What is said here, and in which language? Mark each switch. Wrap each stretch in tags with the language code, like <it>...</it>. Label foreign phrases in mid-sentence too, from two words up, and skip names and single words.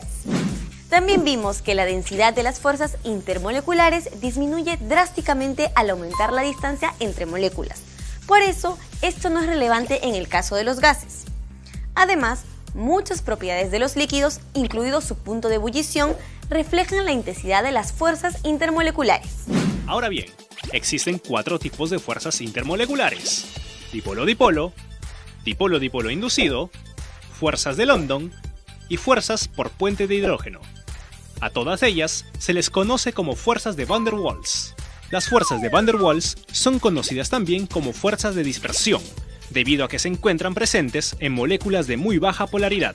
<es>También vimos que la densidad de las fuerzas intermoleculares disminuye drásticamente al aumentar la distancia entre moléculas. Por eso, esto no es relevante en el caso de los gases. Además, muchas propiedades de los líquidos, incluido su punto de ebullición, reflejan la intensidad de las fuerzas intermoleculares. Ahora bien, existen 4 tipos de fuerzas intermoleculares: dipolo-dipolo, dipolo-dipolo inducido, fuerzas de London y fuerzas por puente de hidrógeno. A todas ellas se les conoce como fuerzas de Van der Waals. Las fuerzas de Van der Waals son conocidas también como fuerzas de dispersión, debido a que se encuentran presentes en moléculas de muy baja polaridad.</es>